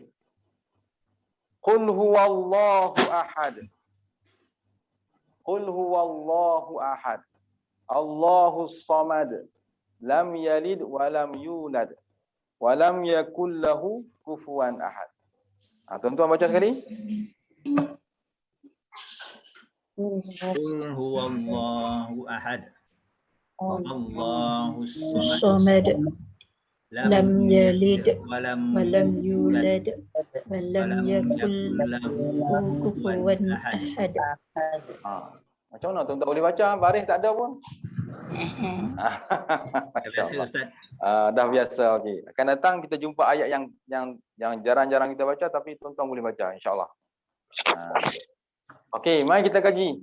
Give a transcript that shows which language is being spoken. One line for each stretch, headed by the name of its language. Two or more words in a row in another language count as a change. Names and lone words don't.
Arabic: قل هو الله أحد. قل هو الله أحد. الله الصمد لم يلد ولم يولد. ولم يكن له كفوا أحد.
Malay: Tuan-tuan baca sekali.
Arabic: قل هو الله أحد. الله الصمد. الصمد لم يلد ولم ولم يولد ولم يكن له كفوا أحد.
Malay: Macam mana tuan-tuan boleh baca? Baris tak ada pun. Biasa Ustaz. Dah biasa. Okey. Akan datang kita jumpa ayat yang jarang-jarang kita baca tapi tuan-tuan boleh baca
Arabic: إن شاء الله.
Malay: Okey, mari kita kaji.